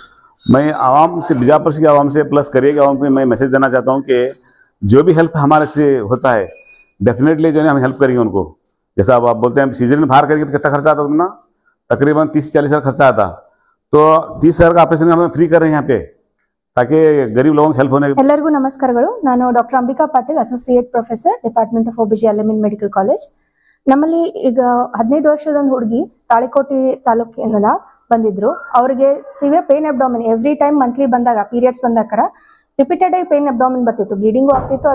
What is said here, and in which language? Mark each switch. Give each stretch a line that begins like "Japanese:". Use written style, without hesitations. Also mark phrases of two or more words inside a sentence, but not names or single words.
Hindi: मैं आवाम से, बीजापुर की आवाम से प्लस करिए कि आवाम को मैं मैसेज देना चाहता हूँ कि जो भी हेल्प हमारे से होता है डेफिनेटली जो हम हेल्प करेंगे उनको। जैसा अब आप बोलते हैं सीजन बाहर करेंगे तो कितना खर्चा आता है? तकरीबन 30-40 हज़ार खर्चा आता। तो 30 हज़ार का ऑपरेशन हमें फ्री कर रहे हैं यहाँ पे, ताकि गरीब लोगों को हेल्प होने।
Kannada: ಎಲ್ಲರಿಗೂ ನಮಸ್ಕಾರಗಳು। ನಾನು ಡಾಕ್ಟರ್ ಅಂಬಿಕಾ ಪಾಟೀಲ್,
English: associate professor, department of OBG,
Kannada: ಅಲ್-ಅಮೀನ್ ಮೆಡಿಕಲ್ ಕಾಲೇಜ್. ನಮ್ಮಲ್ಲಿ ಈಗ 15 ವರ್ಷದ ಒಂದು ಹುಡುಗಿ ತಾಳಿಕೋಟಿ ತಾಲೂಕಿನಿಂದ ಬಂದಿದ್ರು. ಅವರಿಗೆ
English: severe pain abdomen every time monthly
Kannada: ಬಂದಾಗ, ಪೀರಿಯಡ್ಸ್ ಬಂದಾಗ ರಿಪೀಟೆಡ್ ಆಗಿ
English: pain abdomen
Kannada: ಬರ್ತಿತ್ತು, ಬ್ಲೀಡಿಂಗು ಆಗ್ತಿತ್ತು.